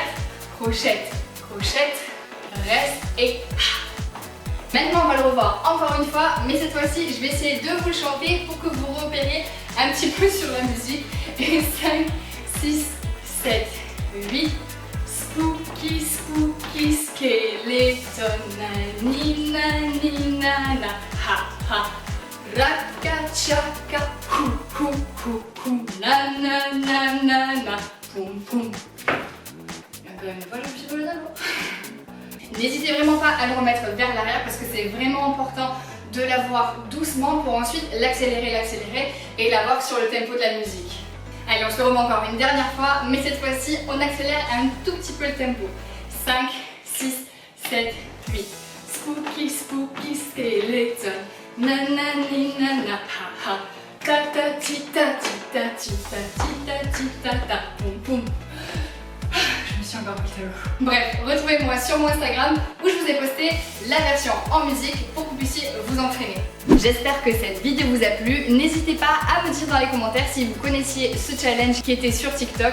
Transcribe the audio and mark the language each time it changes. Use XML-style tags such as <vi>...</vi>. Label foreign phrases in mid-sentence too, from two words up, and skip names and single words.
<fr>Crochette, crochette, reste et maintenant on va le revoir encore une fois, mais cette fois-ci je vais essayer de vous le chanter pour que vous repériez un petit peu sur la musique. Et 5, 6, 7, 8.</fr> <en>Spooky, spooky, skeleton, nani, nani, nana, ha, ha. Raka, chaka, hou, hou, hou, hou, na, na, na, na, na, poum, poum.</en> <fr>Encore une fois, je me suis volé d'abord. N'hésitez vraiment pas à le remettre vers l'arrière parce que c'est vraiment important de l'avoir doucement pour ensuite l'accélérer et l'avoir sur le tempo de la musique. Allez, on se le remet encore une dernière fois, mais cette fois-ci, on accélère un tout petit peu le tempo. 5, 6, 7, 8.</fr> <en>Spooky, spooky, skeleton. Nanani, nana, ha, ha. Ta ta ti ta ti ta ti ta ti ta ti ta ta. Poum, poum.</en> <fr>Je me suis encore pris l'eau. Bref, retrouvez-moi sur mon Instagram où je vous ai posté la version en musique pour que vous puissiez vous entraîner. J'espère que cette vidéo vous a plu. N'hésitez pas à me dire dans les commentaires si vous connaissiez ce challenge qui était sur TikTok.</fr>